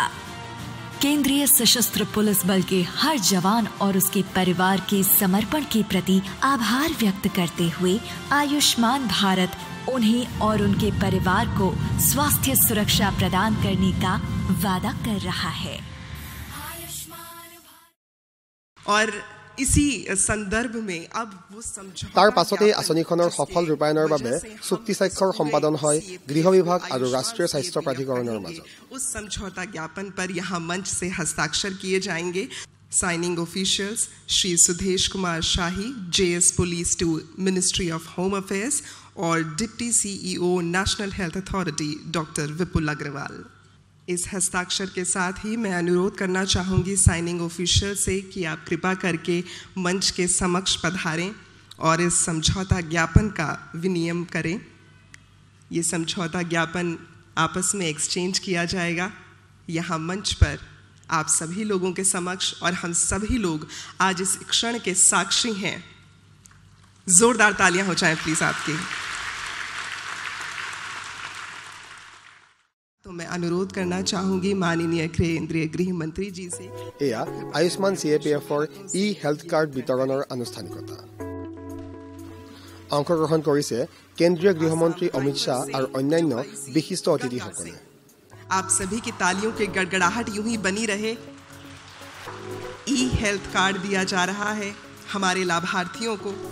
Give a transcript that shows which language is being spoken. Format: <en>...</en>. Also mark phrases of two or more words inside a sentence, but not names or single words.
<hi>केंद्रीय सशस्त्र पुलिस बल के हर जवान और उसके परिवार के समर्पण के प्रति आभार व्यक्त करते हुए आयुष्मान भारत उन्हें और उनके परिवार को स्वास्थ्य सुरक्षा प्रदान करने का वादा कर रहा है। और इसी संदर्भ में अब वो</hi> <as>তাৰ পাছতে আঁচনিখনৰ সফল ৰূপায়ণৰ বাবে চুক্তি স্বাক্ষৰ সম্পাদন হয় গৃহ বিভাগ আৰু ৰাষ্ট্ৰীয় স্বাস্থ্য প্ৰাধিকৰণৰ মাজত।</as> <hi>उस समझौता ज्ञापन पर यहाँ मंच से हस्ताक्षर किए जाएंगे।</hi> <en>Signing officials, Shri Sudhesh Kumar Shahi, JS Police to Ministry of Home Affairs,</en> <hi>और डिप्टी CEO नेशनल हेल्थ अथॉरिटी डॉक्टर विपुल अग्रवाल। इस हस्ताक्षर के साथ ही मैं अनुरोध करना चाहूँगी</hi> <en>signing official</en> <hi>से कि आप कृपा करके मंच के समक्ष पधारें और इस समझौता ज्ञापन का विनिमय करें। ये समझौता ज्ञापन आपस में एक्सचेंज किया जाएगा। यहाँ मंच पर आप सभी लोगों के समक्ष और हम सभी लोग आज इस क्षण के साक्षी हैं। जोरदार तालियां हो जाएं प्लीज आपकी। तो मैं अनुरोध करना चाहूंगी माननीय केंद्रीय गृह मंत्री जी से।</hi> <as>एया आयुष्मान CAPFৰ</as> <en>health card</en> <as>বিতৰণৰ আনুষ্ঠানিকতা। অংশগ্ৰহণ কৰিছে কেন্দ্ৰীয় গৃহমন্ত্ৰী অমিত শাহ আৰু অন্যান্য বিশিষ্ট অতিথিসকলে।</as> <hi>आप सभी की तालियों के गड़गड़ाहट यूं ही बनी रहे।</hi> <en>health card</en> <hi>दिया जा रहा है हमारे लाभार्थियों को।</hi>